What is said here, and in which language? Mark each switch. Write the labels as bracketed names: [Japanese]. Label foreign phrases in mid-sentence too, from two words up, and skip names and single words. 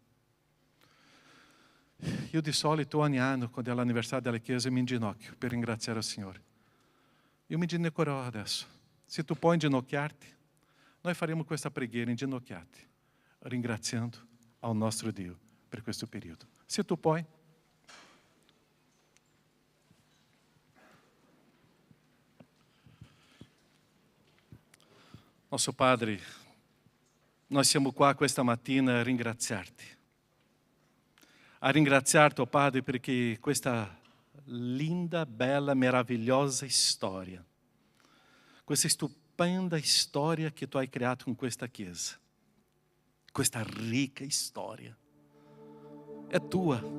[Italian] Io di solito ogni anno, quando è l'anniversario della Chiesa, mi inginocchio per ringraziare il Signore. Io mi inginocchierò adesso. Se tu puoi inginocchiarti, noi faremo questa preghiera inginocchiati, ringraziando ao nostro Dio per questo periodo. Se tu puoi. [Portuguese] Nosso Padre, [Italian] nós siamo qua questa mattina a ringraziarti. A ringraziarti, oh Padre, perché questa linda, bella, meravigliosa storia, questa stupenda storia che tu hai creato con questa Chiesa, questa ricca storia è tua.